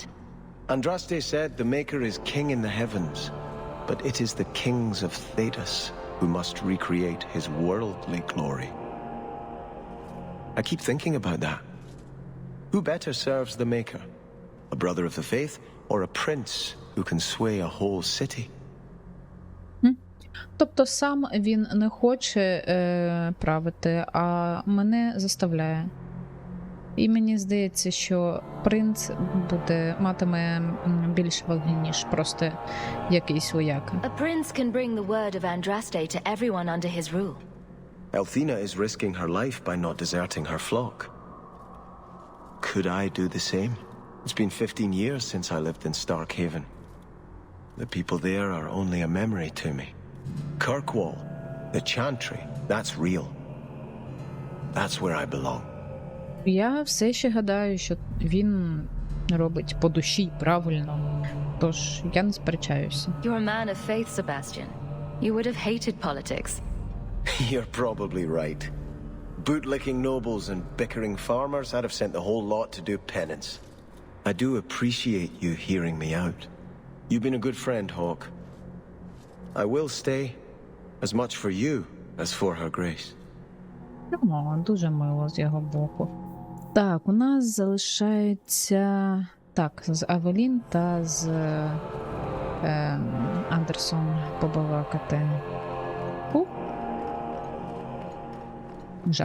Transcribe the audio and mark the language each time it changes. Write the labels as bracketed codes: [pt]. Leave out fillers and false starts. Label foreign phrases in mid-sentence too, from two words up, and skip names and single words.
[en] Andraste said the Maker is king in the heavens, but it is the kings of Thedas who must recreate his worldly glory. I keep thinking about that. Who better serves the Maker? A brother of the faith or a prince who can sway a whole city? [uk] Тобто сам він не хоче правити, а мене заставляє. І мені здається, що принц матиме більш ваги, ніж просто якийсь вояка. [en] A prince can bring the word of Andraste to everyone under his rule. Althena is risking her life by not deserting her flock. Could I do the same? It's been 15 years since I lived in Starkhaven. The people there are only a memory to me. Kirkwall, the Chantry, that's real. That's where I belong. [uk] Я все ще гадаю, що він робить по душі правильно. Тож я не сперечаюся. [en] You're a man of faith, Sebastian. You would have hated politics. You're probably right. Bootlicking nobles and bickering farmers, I'd have sent the whole lot to do penance. I do appreciate you hearing me out. You've been a good friend, Hawke. I will stay, as much for you as for her grace. [uk] О, дуже мило з його боку. Так, у нас залишається... Так, з Авелін та з Андерсом побалакати. Жах.